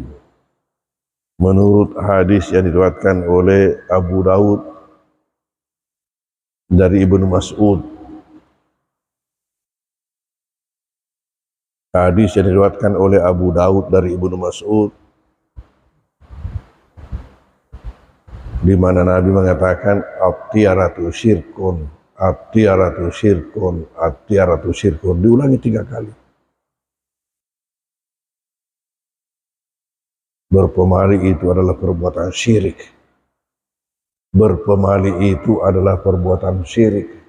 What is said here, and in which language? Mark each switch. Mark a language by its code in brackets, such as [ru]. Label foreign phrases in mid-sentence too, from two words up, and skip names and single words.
[id] Menurut hadis yang diriwayatkan oleh Abu Daud dari Ibnu Mas'ud. Hadis yang diriwayatkan oleh Abu Daud dari Ibnu Mas'ud, di mana Nabi mengatakan [ar] الطيرة شرك, الطيرة شرك, الطيرة شرك, [id] diulangi 3 kali. Berpemali itu adalah perbuatan syirik. Berpemali itu adalah perbuatan syirik.